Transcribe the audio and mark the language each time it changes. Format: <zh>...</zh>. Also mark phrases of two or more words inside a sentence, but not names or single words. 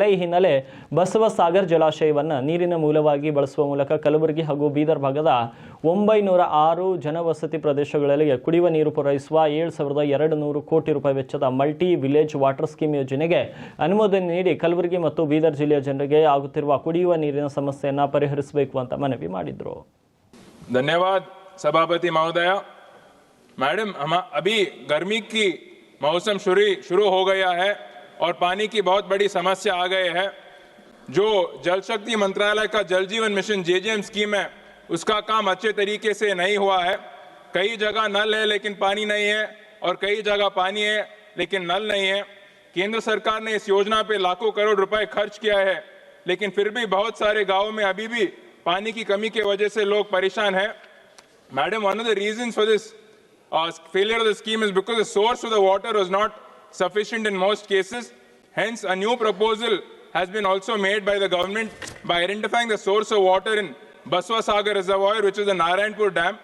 <kn>ಈ ಹಿನ್ನೆಲೆ ಬಸವ ಸಾಗರ್ ಜಲಾಶಯವನ್ನು ನೀರಿನ ಮೂಲವಾಗಿ ಬಳಸುವ ಮೂಲಕ ಕಲಬುರಗಿ ಹಾಗೂ ಬೀದರ್ ಭಾಗದ 906 ಜನವಸತಿ ಪ್ರದೇಶಗಳಲ್ಲಿ ಕುಡಿಯುವ ನೀರು ಪೂರೈಸುವ 7,200 ಕೋಟಿ ರೂಪಾಯಿ ವೆಚ್ಚದ</kn> <en>multi village water scheme</en> <kn>ಯೋಜನೆಗೆ ಅನುಮೋದನೆ ನೀಡಿ ಕಲಬುರಗಿ ಮತ್ತು ಬೀದರ್ ಜಿಲ್ಲೆಯ ಜನರಿಗೆ ಆಗುತ್ತಿರುವ ಕುಡಿಯುವ ನೀರಿನ ಸಮಸ್ಯೆಯನ್ನು ಪರಿಹರಿಸಬೇಕು ಅಂತ ಮನವಿ ಮಾಡಿದರು.</kn> <hi>धन्यवाद सभापति महोदय। मैडम, हम अभी गर्मी की मौसम शुरू हो गया है और पानी की बहुत बड़ी समस्या आ गई है। जो जल शक्ति मंत्रालय का जल जीवन मिशन जेजेएम स्कीम है, उसका काम अच्छे तरीके से नहीं हुआ है। कई जगह नल है लेकिन पानी नहीं है, और कई जगह पानी है लेकिन नल नहीं है। केंद्र सरकार ने इस योजना पे लाखों करोड़ रुपए खर्च किया है, लेकिन फिर भी बहुत सारे गांवों में अभी भी पानी की कमी की वजह से लोग परेशान हैं।</hi> <en>Madam, one of the reasons for this failure of the scheme is because the source of the water was not sufficient in most cases. Hence, a new proposal has been also made by the government by identifying the source of water in Baswa Sagar Reservoir, which is the Narayanpur Dam.</en>